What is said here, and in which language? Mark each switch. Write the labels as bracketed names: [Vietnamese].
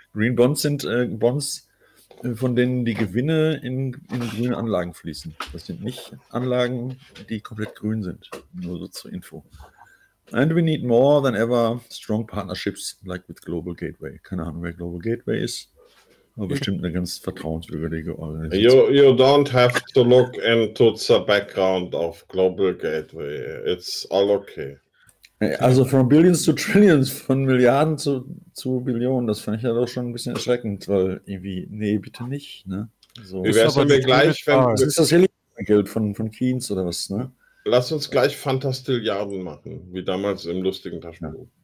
[German] Green Bonds sind Bonds, von denen die Gewinne in grüne Anlagen fließen. Das sind nicht Anlagen, die komplett grün sind. Nur so zur Info. [English] And we need more than ever strong partnerships like with Global Gateway. [German] Keine Ahnung, wer Global Gateway ist. Aber bestimmt eine ganz vertrauenswürdige Organisation. [English] You don't have to look into the background of Global Gateway. It's all okay. Also from billions to trillions, [German] von Milliarden zu Billionen, das fand ich ja doch schon ein bisschen erschreckend, weil irgendwie, nee, bitte nicht. Ne? So. Wie wär's, wenn wir gleich... Das ist das Helikoptergeld von Keynes oder was, ne? Lass uns gleich Fantastilliarden machen, wie damals im lustigen Taschenbuch.